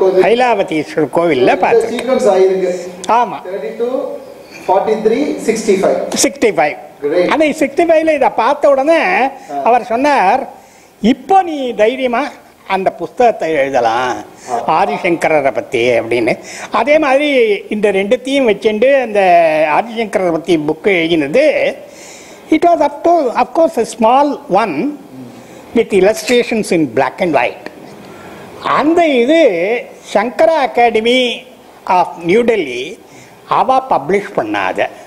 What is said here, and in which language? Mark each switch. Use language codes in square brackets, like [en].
[ta] ஐலாவதீஸ்வரர் கோவிலில் பார்த்து. ஆமாம் 65. அந்த 65ல் இதை பார்த்த உடனே அவர் சொன்னார், இப்போ நீ தைரியமா அந்த புஸ்தகத்தை எழுதலாம் ஆதிசங்கரரை பற்றி அப்படின்னு. அதே மாதிரி இந்த 2த்தையும் வச்சுட்டு அந்த ஆதிசங்கரரை பற்றி புக்கு எழுதினது. [en] It was of course a small one with illustrations in black and white. [ta] அந்த இது சங்கரா அகாடமி ஆஃப் நியூ டெல்லி அவ பப்ளிஷ் பண்ணாத.